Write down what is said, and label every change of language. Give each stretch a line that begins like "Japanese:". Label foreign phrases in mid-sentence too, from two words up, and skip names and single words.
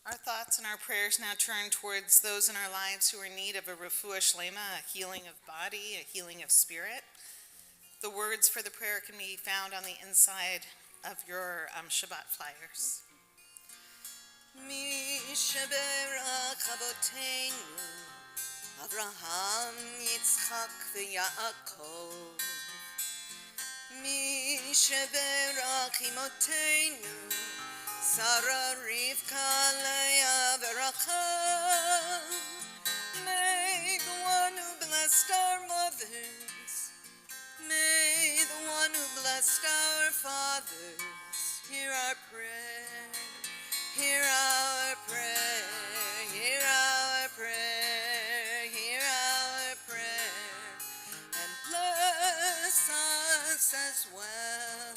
English: thoughts and our prayers now turn towards those in our lives who are in need of a
Hebrew: רפואה שלמה,
English: a healing of body, a healing of spirit. The words for the prayer can be found on the inside of your Shabbat flyers.
Hebrew: מי שברך אבותינו אברהם, יצחק ויעקב מי שברך אמותינו שרה, רבקה, לאה, ורחל.
English: May the one who blessed our mothers, may the one who blessed our fathers, hear our prayer, hear our prayer, hear our prayer, hear our prayer, and bless us as well.